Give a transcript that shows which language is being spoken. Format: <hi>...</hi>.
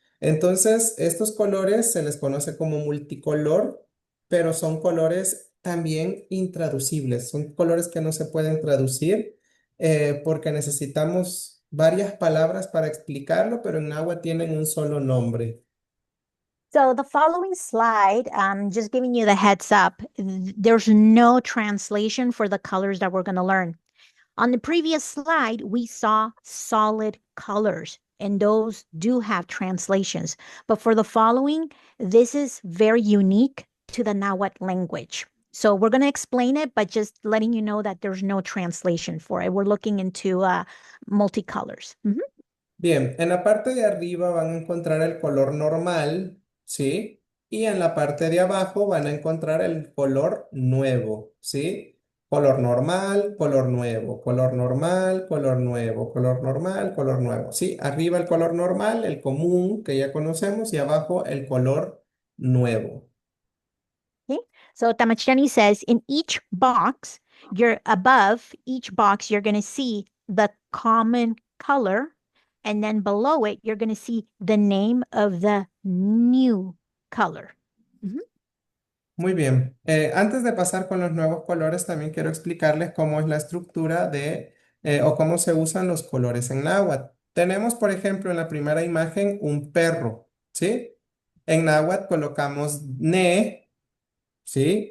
<es>Entonces, estos colores se les conoce como multicolor, pero son colores también intraducibles, son colores que no se pueden traducir porque necesitamos varias palabras para explicarlo, pero en náhuatl tienen un solo nombre.</es> <en>So the following slide, just giving you the heads up, there's no translation for the colors that we're going to learn. On the previous slide, we saw solid colors, and those do have translations. But for the following, this is very unique to the Nahuatl language. So we're going to explain it, but just letting you know that there's no translation for it. We're looking into multicolors.</en> <es>Bien, en la parte de arriba van a encontrar el color normal, ¿sí? y en la parte de abajo van a encontrar el color nuevo, ¿sí? Color normal, color nuevo, color normal, color nuevo, color normal, color nuevo. Sí, arriba el color normal, el común que ya conocemos, y abajo el color nuevo.</es> <en>Okay, so Tamachani says in each box, above each box, you're going to see the common color, and then below it, you're going to see the name of the new color.</en> <es>Muy bien. Antes de pasar con los nuevos colores, también quiero explicarles cómo es la estructura o cómo se usan los colores en náhuatl. Tenemos, por ejemplo, en la primera imagen un perro, ¿sí? En náhuatl colocamos ne, ¿sí?</es>